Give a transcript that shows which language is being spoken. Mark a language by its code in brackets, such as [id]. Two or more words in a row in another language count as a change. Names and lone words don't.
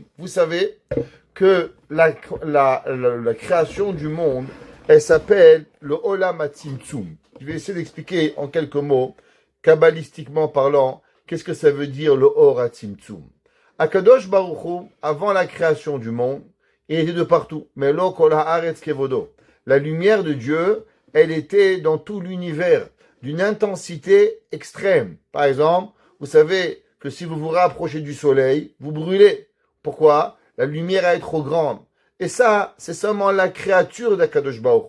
[fr] Vous savez que la création du monde, elle s'appelle le [he] עולם הצמצום. [fr] Je vais essayer d'expliquer en quelques mots, kabbalistiquement parlant, qu'est-ce que ça veut dire le [he] אור הצמצום. הקדוש ברוך הוא, [fr] avant la création du monde, il était de partout. [he] מלא כל הארץ כבודו. [fr] La lumière de Dieu, elle était dans tout l'univers, d'une intensité extrême. Par exemple, vous savez que si vous vous rapprochez du soleil, vous brûlez. Pourquoi? La lumière est trop grande. Et ça, c'est seulement la créature d' [he] הקדוש ברוך הוא.